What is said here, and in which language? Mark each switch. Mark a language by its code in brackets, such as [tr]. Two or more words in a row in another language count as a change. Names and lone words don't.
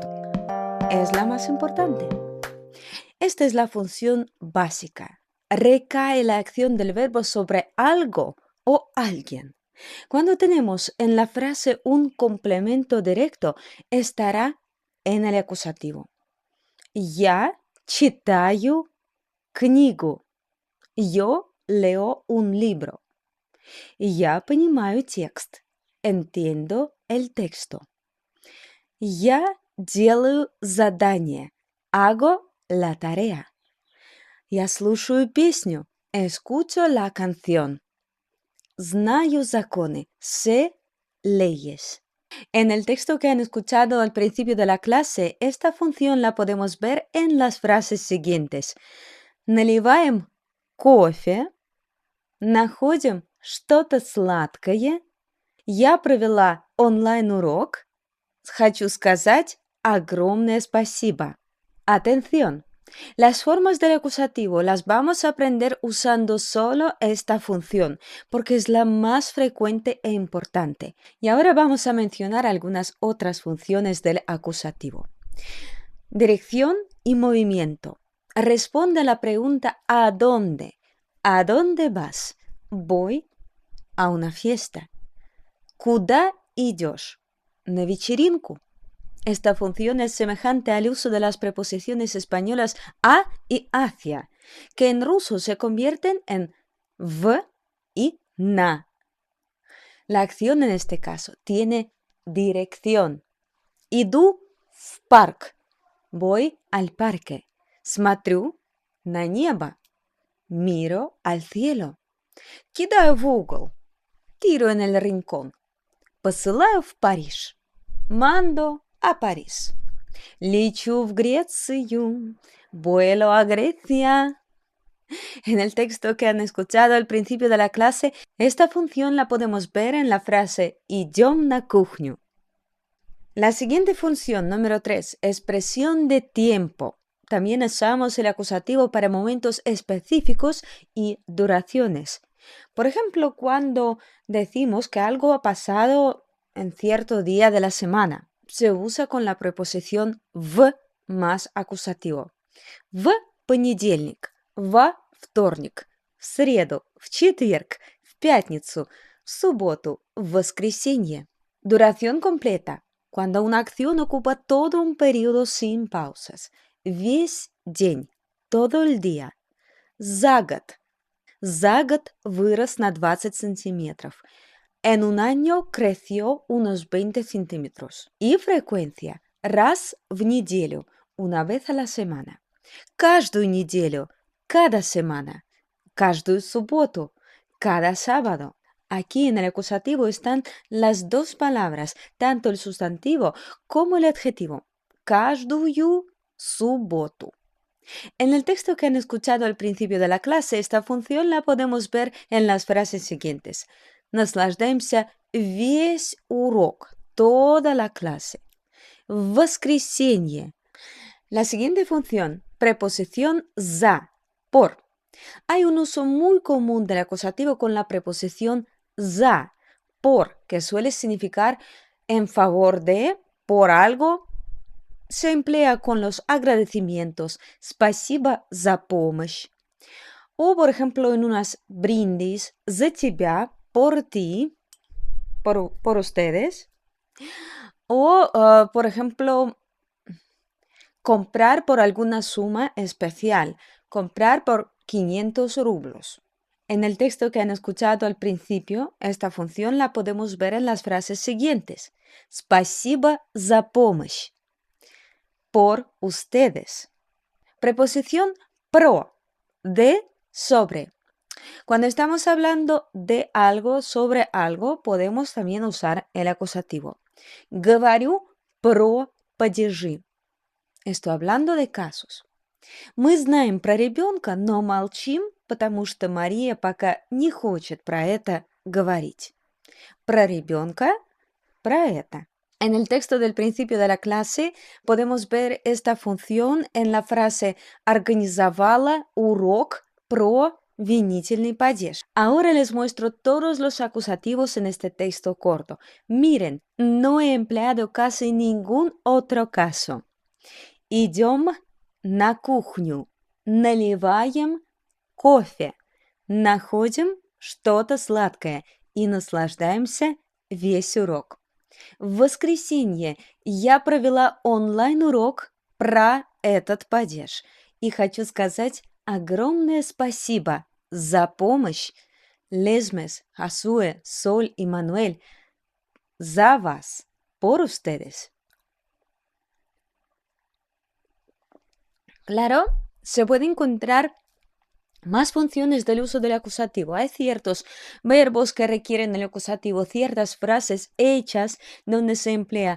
[es] Es la más importante. Esta es la función básica. Recae la acción del verbo sobre algo o alguien. Cuando tenemos en la frase un complemento directo, estará en el acusativo. [ru] Я читаю книгу. [es] Yo leo un libro. [ru] Я понимаю текст. [es] Entiendo el texto. [ru] Я делаю задание. [es] Hago la tarea. [ru] Я слушаю песню. [es] Escucho la canción. [ru] Знаю законы, [es] sé leyes. En el texto que han escuchado al principio de la clase, esta función la podemos ver en las frases siguientes. [ru] Наливаем кофе, находим что-то сладкое, я провела онлайн-урок, хочу сказать огромное спасибо. [es] Atención. Las formas del acusativo las vamos a aprender usando solo esta función, porque es la más frecuente e importante. Y ahora vamos a mencionar algunas otras funciones del acusativo. Dirección y movimiento. Responde a la pregunta ¿a dónde? ¿A dónde vas? Voy a una fiesta. [ru] ¿Куда идешь? На вечеринку. [es] Esta función es semejante al uso de las preposiciones españolas a y hacia, que en ruso se convierten en v y na. La acción en este caso tiene dirección. [ru] Иду в парк. [es] Voy al parque. [ru] Смотрю на небо. [es] Miro al cielo. [ru] Кидаю в угол. [es] Tiro en el rincón. [ru] Посылаю в Париж. [es] Mando a París. [ru] Лечу в Грецию. [es] Vuelo a Grecia. En el texto que han escuchado al principio de la clase, esta función la podemos ver en la frase [ru] идем на кухню. [es] La siguiente función, número 3, expresión de tiempo. También usamos el acusativo para momentos específicos y duraciones. Por ejemplo, cuando decimos que algo ha pasado en cierto día de la semana, se usa con la preposición в más acusativo. [ru] В понедельник, во вторник, в среду, в четверг, в пятницу, в субботу, в воскресенье. [es] Duración completa. Cuando una acción ocupa todo un periodo sin pausas. [ru] Весь день, [es] todo el día. [ru] За год. За год вырос на 20 сантиметров. [es] En un año creció unos 20 centímetros. Y frecuencia. [ru] Раз в неделю, [es] una vez a la semana. [ru] Каждую неделю, [es] cada semana. [ru] Каждую субботу, [es] cada sábado. Aquí en el acusativo están las dos palabras, tanto el sustantivo como el adjetivo. [ru] Каждую субботу. [es] En el texto que han escuchado al principio de la clase, esta función la podemos ver en las frases siguientes. [ru] Наслаждаемся весь урок, [es] toda la clase. [ru] В воскресенье. [es] La siguiente función, preposición за, por. Hay un uso muy común del acusativo con la preposición за, por, que suele significar en favor de, por algo se emplea con los agradecimientos [ru] «спасибо за помощь». [es] O, por ejemplo, en unas brindis [ru] «за тебя», [es] por ti, por ustedes. O, por ejemplo, comprar por alguna suma especial, comprar por 500 rublos. En el texto que han escuchado al principio, esta función la podemos ver en las frases siguientes. [ru] «Спасибо за помощь», [es] por ustedes. Preposición pro, de, sobre. Cuando estamos hablando de algo, sobre algo, podemos también usar el acusativo. [ru] Говорю про падежи. [es] Estoy hablando de casos. [ru] Мы знаем про ребенка, но молчим, потому что Мария пока не хочет про это говорить. Про ребенка, про это. [es] En el texto del principio de la clase podemos ver esta función en la frase [ru] «Организовала урок про винительный падеж». [es] Ahora les muestro todos los acusativos en este texto corto. Miren, no he empleado casi ningún otro caso. [ru] Идем на кухню, наливаем кофе, находим что-то сладкое и наслаждаемся весь урок. В воскресенье я провела онлайн-урок про этот падеж. И хочу сказать огромное спасибо за помощь Лесмес, Хасуэ, Соль и Мануэль, за вас, [es] por ustedes. Claro, se puede encontrar más funciones del uso del acusativo. Hay ciertos verbos que requieren el acusativo, ciertas frases hechas donde se emplea.